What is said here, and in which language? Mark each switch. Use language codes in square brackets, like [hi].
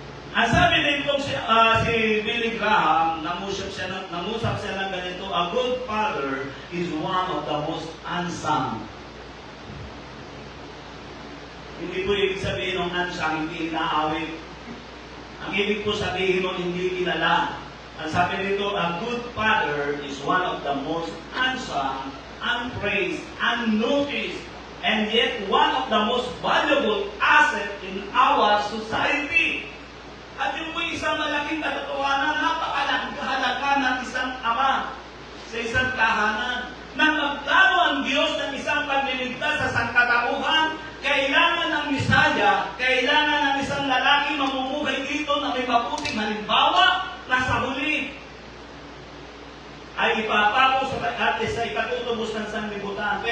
[tl] Ang sabi nito si Billy Graham, nangusap siya ng ganito, [en] a good father is one of the most unsung. [tl] Hindi po ibig sabihin ng unsung, hindi inaawit. Ang ibig po sabihin ng hindi kilala. Ang sabi nito, [en] a good father is one of the most unsung, unpraised, unnoticed, and yet one of the most valuable asset in our society. [tl] At yung po isang malaking katotohanan, napakahalaga ng isang ama sa isang tahanan. Nang magplano ang Diyos ng isang pagliligtas sa sangkatauhan, kailangan ng Misaya, kailangan ng isang lalaki mamumuhay dito na may mabuting halimbawa na sa huli ay ipapako sa ikatutubos ng sanlibutan.